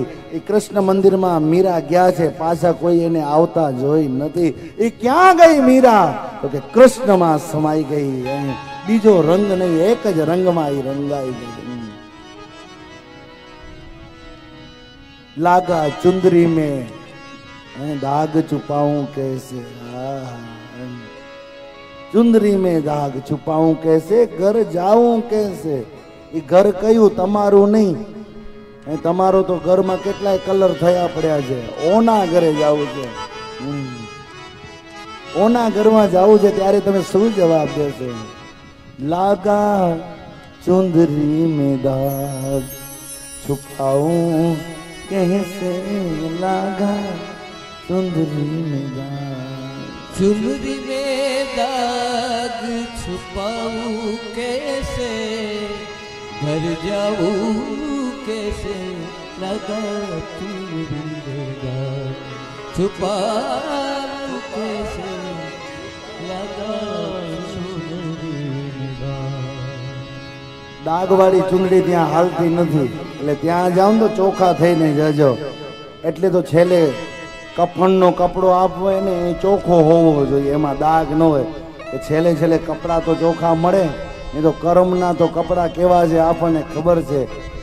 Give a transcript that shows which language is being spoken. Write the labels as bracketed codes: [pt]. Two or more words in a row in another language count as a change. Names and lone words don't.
[gu] એ કૃષ્ણ મંદિરમાં મીરા ગયા છે, પાછા કોઈ એને આવતા જોઈ નથી. એ ક્યાં ગઈ મીરા? તો કે કૃષ્ણમાં સમાઈ ગઈ. બીજો રંગ નહીં, એક જ રંગમાં એ રંગાઈ ગઈ. [hi] લાગા ચुंदरी में दाग छुपाऊं कैसे, चुंदरी में दाग छुपाऊं कैसे, घर जाऊं कैसे. [gu] એ ઘર કયું? તમારું નહીં. તમારો તો ઘરમાં કેટલાય કલર થયા પડ્યા છે. ઓના ઘરે જવું છે, ઓના ઘરમાં જવું છે, ત્યારે તમે શું જવાબ દેશો? [hi] लागा चुंदरी में दाग छुपाऊं कैसे, लागा चुंदरी में दाग, चुंदरी में दाग छुपाऊं कैसे, घर जाऊं कैसे, लगा चुंदरी में दाग छुपाऊं कैसे, लगा चुंदरी में दाग. [gu] દાગવાળી ચુંદડી ત્યાં હાલતી નથી, એટલે ત્યાં જાવ તો ચોખા થઈને જજો. એટલે તો છેલ્લે કફનનો કપડો આપવો એને ચોખ્ખો હોવો જોઈએ, એમાં દાગ ન હોય. કે છેલ્લે છેલ્લે કપડાં તો ચોખ્ખા મળે, એ તો કર્મના તો કપડાં કેવા છે આપણને ખબર છે.